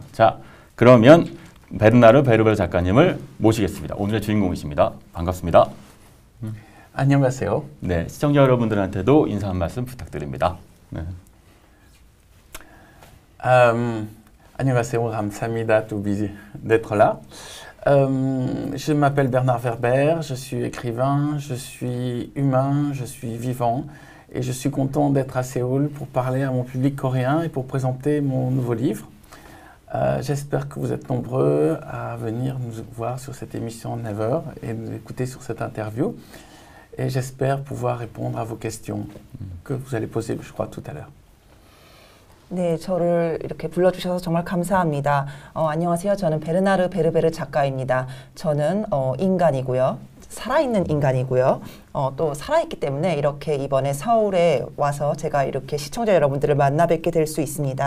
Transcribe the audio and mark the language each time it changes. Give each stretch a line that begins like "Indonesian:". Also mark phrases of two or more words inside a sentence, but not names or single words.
Korean: 자, 그러면 베르나르 베르베르 작가님을 모시겠습니다. 오늘의 주인공이십니다. 반갑습니다. 안녕하세요. 네, 시청자 여러분들한테도 인사 한 말씀 부탁드립니다. 네. 안녕하세요, 감사합니다
French: d'être là. Je m'appelle Bernard Werber, je suis écrivain, je suis humain, je suis vivant et je suis content d'être à Séoul pour parler à mon public coréen et pour présenter mon nouveau livre. J'espère que vous êtes nombreux à venir nous voir sur cette émission Never et nous écouter sur cette interview. Et j'espère pouvoir répondre à vos questions que vous allez poser, je crois, tout à l'heure.
Korean: 네, 저를 이렇게 불러주셔서 정말 감사합니다. 안녕하세요. 저는 베르나르 베르베르 작가입니다. 저는 인간이고요. 살아있는 인간이고요. 또 살아있기 때문에 이렇게 이번에 서울에 와서 제가 이렇게 시청자 여러분들을 만나 뵙게 될 수 있습니다.